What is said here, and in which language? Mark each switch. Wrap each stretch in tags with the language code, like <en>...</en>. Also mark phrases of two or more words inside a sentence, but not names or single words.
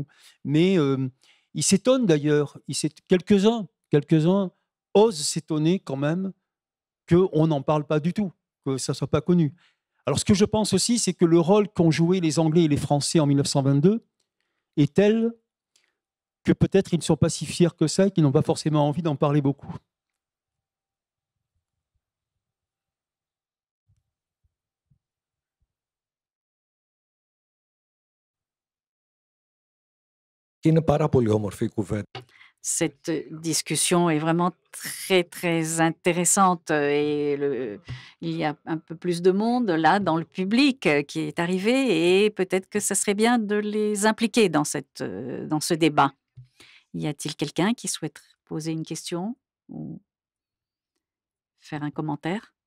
<fr>Mais ils s'étonnent d'ailleurs. Quelques-uns osent s'étonner quand même qu'on n'en parle pas du tout, que ça ne soit pas connu. Alors ce que je pense aussi, c'est que le rôle qu'ont joué les Anglais et les Français en 1922 est tel que peut-être ils ne sont pas si fiers que ça et qu'ils n'ont pas forcément envie d'en parler beaucoup.</fr> <el>Είναι πάρα πολύ όμορφη η κουβέντα.</el> <fr>Cette discussion est vraiment très, très intéressante et il y a un peu plus de monde là dans le public qui est arrivé et peut-être que ce serait bien de les impliquer dans ce débat. Y a-t-il quelqu'un qui souhaite poser une question ou faire un commentaire?</fr>